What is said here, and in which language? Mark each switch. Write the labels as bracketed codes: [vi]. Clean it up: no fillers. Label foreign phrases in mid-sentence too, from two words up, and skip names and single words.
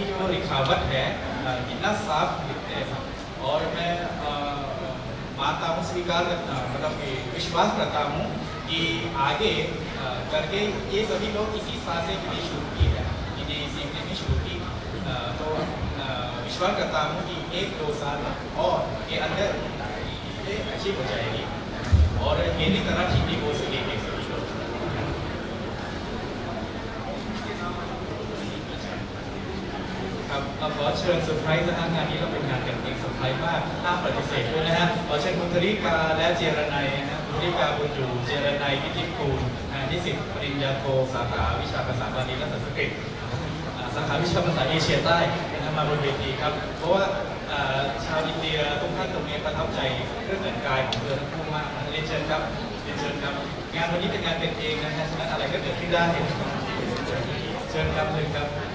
[hi] जो लिखावट है कितना साफ लिखते हैं और मैं मानता हूँ स्वीकार करता मतलब कि विश्वास करता हूँ कि आगे करके ये सभी लोग इसी साल से हिंदी शुरू की है हिंदी सीखने में शुरू की तो विश्वास करता हूँ कि 1-2 साल और के अंदर ये अच्छी हो जाएगी और मेरी तरह हिंदी बोल सकेंगे सभी लोग [th] अब ขอเชิญเซอร์ไพรส์นะงานนี้เราเป็นงานกันเองเซอร์ไพรส์มากห้ามปฏิเสธด้วยนะฮะขอ เชิญคุณธริกาและเจรนัยนะคุณธริกาบุญอยู่เจรนัยพิจิตรกูลนิสิตปริญญาโทสาขาวิชาภาษาบาลีและสันสกฤตสาขาวิชาภาษาเอเชียใต้มามาบนเวทีครับเพราะว่าชาวอินเดียทุกท่านตรงนี้ประทับใจเรื่องแต่งกายของเธอทั้งคู่มากเรียนเชิญครับเรียนเชิญครับงานวันนี้เป็นงานเป็นเองนะฮะฉะนั้นอะไรก็เกิดขึ้นได้เชิญครับเชิญครับ